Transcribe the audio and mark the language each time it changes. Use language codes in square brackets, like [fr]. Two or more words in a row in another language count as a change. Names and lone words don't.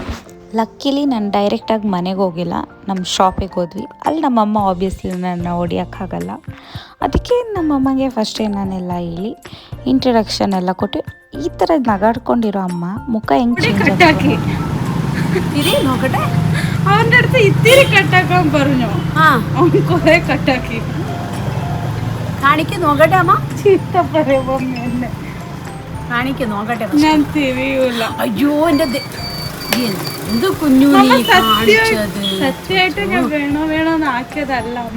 [kn] ಲಕ್ಕಿಲಿ ನಾನು ಡೈರೆಕ್ಟಾಗಿ ಮನೆಗೆ ಹೋಗಿಲ್ಲ, ನಮ್ಮ ಶಾಪಿಗೆ ಹೋದ್ವಿ. ಅಲ್ಲಿ ನಮ್ಮಮ್ಮ ಆಬ್ವಿಯಸ್ಲಿ ನನ್ನ ಹೊಡಿಯೋಕ್ಕಾಗಲ್ಲ. ಅದಕ್ಕೆ ನಮ್ಮಮ್ಮಗೆ ಫಸ್ಟೇ ನಾನೆಲ್ಲ ಹೇಳಿ ಇಂಟ್ರಡಕ್ಷನ್ ಎಲ್ಲ ಕೊಟ್ಟು, ಈ ಥರ ನಗಾಡ್ಕೊಂಡಿರೋ ಅಮ್ಮ ಮುಖ ಹೆಂಗೆ [ml] കട്ടാക്കി ഇരി നോക്കട്ടെ അവന അടുത്ത് ഇത്തിരി കട്ടാക്കാൻ പറഞ്ഞു. അവൻ കുറെ കട്ടാക്കി കാണിക്ക് നോക്കട്ടെ അമ്മ. ചീത്ത പറയുമ്പോ എന്നെ കാണിക്ക് നോക്കട്ടെ, ഞാൻ തിരിയൂല. അയ്യോ എന്റെ എന്ത് കുഞ്ഞു സത്യമായിട്ട് ഞാൻ വേണോന്ന് ആക്കിയതല്ല അമ്മ.